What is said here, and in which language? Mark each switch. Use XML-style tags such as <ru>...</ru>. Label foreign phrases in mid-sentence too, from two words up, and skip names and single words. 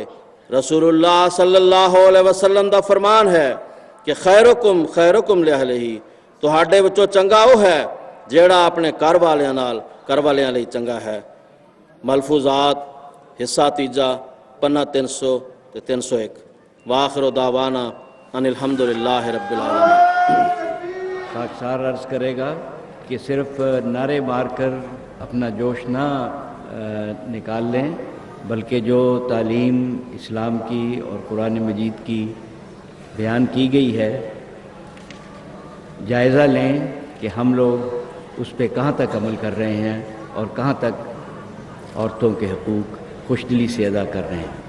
<pa>ਰਸੂਲੁल्लाह</pa> <ar>صلى الله عليه وسلم</ar> <pa>ਦਾ ਫਰਮਾਨ ਹੈ ਕਿ</pa> <ar>خيركم لأهله,</ar> <pa>ਤੁਹਾਡੇ ਵਿੱਚੋਂ ਚੰਗਾ ਉਹ ਹੈ ਜਿਹੜਾ ਆਪਣੇ ਘਰ ਵਾਲਿਆਂ ਲਈ ਚੰਗਾ ਹੈ। ਮਲਫੂਜ਼ਾਤ ਹਿੱਸਾ ਤੀਜਾ ਪੰਨਾ 300 ਤੇ 301।</pa> <ar>وآخر دعوانا أن الحمد لله رب العالمين.</ar> <ur>خاکسار عرض کرے گا کہ صرف نعرے مار کر اپنا جوش نہ نکال لیں، بلکہ جو تعلیم اسلام کی اور قرآن مجید کی بیان کی گئی ہے، جائزہ لیں کہ ہم لوگ اس پر کہاں تک عمل کر رہے ہیں اور کہاں تک عورتوں کے حقوق خوش دلی سے ادا کر رہے ہیں.</ur>